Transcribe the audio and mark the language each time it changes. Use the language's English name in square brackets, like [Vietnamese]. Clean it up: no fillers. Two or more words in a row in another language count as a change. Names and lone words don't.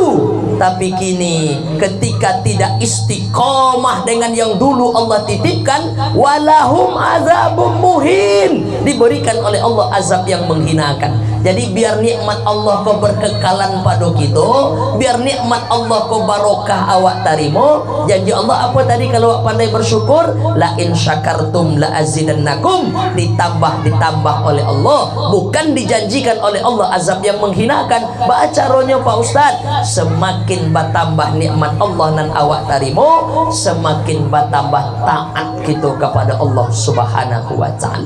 [Indonesian] Tapi kini ketika tidak istiqomah dengan yang dulu Allah titipkan, [Arabic] ولهم عذاب مهين, [Indonesian] diberikan oleh Allah azab yang menghinakan. Jadi biar nikmat Allah kau berkekalan pada kita, biar nikmat Allah kau barokah [Minangkabau] awak tarimo. [Indonesian] Janji Allah apa tadi kalau awak pandai bersyukur? [Arabic] لئن شكرتم لأزيدنكم, [Indonesian] ditambah oleh Allah, bukan dijanjikan oleh Allah azab yang menghinakan. Caranya Pak Ustadz, semakin bertambah nikmat Allah dan [Minangkabau] awak tarimo, [Indonesian] semakin bertambah taat kita kepada Allah [Arabic] سبحانه وتعالى.